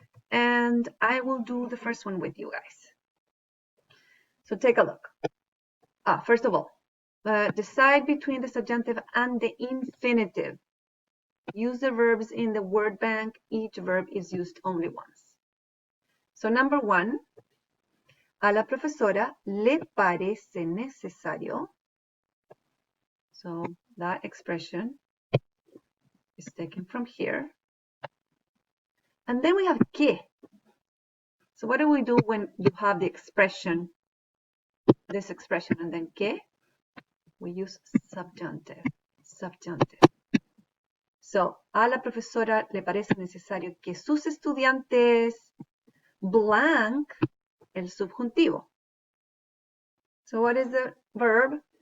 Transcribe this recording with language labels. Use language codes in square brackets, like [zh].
[en] And I will do the first one with you guys. So take a look. First of all, decide between the subjunctive and the infinitive. Use the verbs in the word bank. Each verb is used only once. So number 1, [es] a la profesora le parece necesario. [en] So that expression is taken from here. And then we have que. So what do we do when you have the expression, this expression, and then que? We use subjunctive. Subjunctive. [es] So, a la profesora le parece necesario que sus estudiantes blank el subjuntivo. [en] So what is the verb?